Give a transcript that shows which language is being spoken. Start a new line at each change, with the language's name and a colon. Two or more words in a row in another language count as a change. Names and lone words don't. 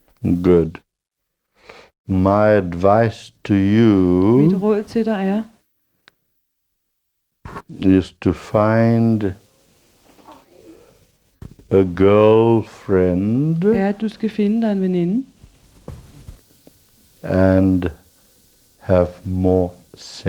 English: Good. My advice to you
Danish: Mit råd til dig er,
English: is to find a girlfriend
Danish: at du skal finde dig en veninde,
English: and have more sex.